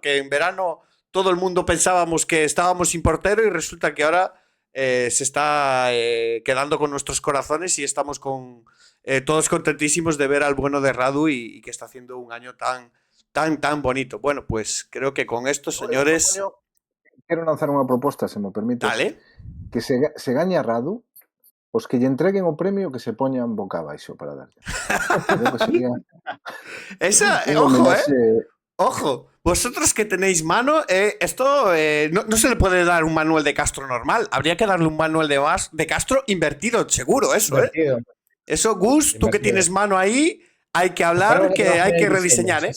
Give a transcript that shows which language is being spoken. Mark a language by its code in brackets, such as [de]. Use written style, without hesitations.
[es] Que en verano todo el mundo pensábamos que estábamos sin portero y resulta que ahora se está quedando con nuestros corazones y estamos todos contentísimos de ver al bueno de Radu y que está haciendo un año tan bonito. Bueno, pues creo que con esto, señores... [gl] Quero lanzar unha proposta, se me permites. [es] Dale. [gl] Que se gaña Radu, os que lle entreguen o premio que se poñan boca abaixo para darlle. [es] Creo que sería Esa, un ojo, [gl] homenaxe. [es] Ojo, vosotros que tenéis mano, esto no se le puede dar un Manuel de Castro normal. Habría que darle un Manuel de Castro invertido, seguro, eso, Invertido. Eso, Gus, tú que tienes mano ahí, hay que hablar, que hay que rediseñar,